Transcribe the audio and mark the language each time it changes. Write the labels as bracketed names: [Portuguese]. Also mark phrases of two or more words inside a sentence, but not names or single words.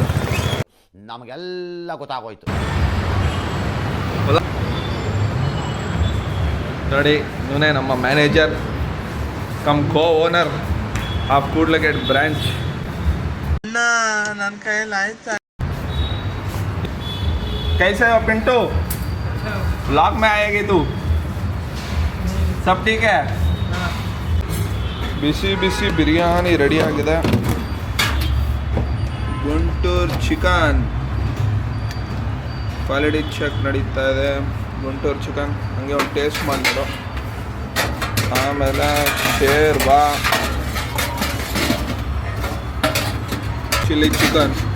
[Kannada] ನಮಗೆಲ್ಲ ಗೊತ್ತಾಗೋಯ್ತು ನೋಡಿ. ಇವನೇ ನಮ್ಮ [English] manager cum co owner of Kudlugate branch. [Kannada] ನನ್ನ ಕೈಯಲ್ಲಿ ಆಯ್ತಾ? [Hindi] कैसे हो पिंटू? ब्लॉग में आएगी तू? सब ठीक है? [Kannada] ಬಿಸಿ ಬಿರಿಯಾನಿ ರೆಡಿ ಆಗಿದೆ. ಗುಂಟೂರು ಚಿಕನ್ [English] quality check [Kannada] ನಡೀತಾ ಇದೆ. ಗುಂಟೂರು ಚಿಕನ್ ಹಂಗೆ ಒಂದು ಟೇಸ್ಟ್ ಮಾಡಿಬಿಡು. ಆಮೇಲೆ ಶೇರ್ವಾ [English] chilli chicken.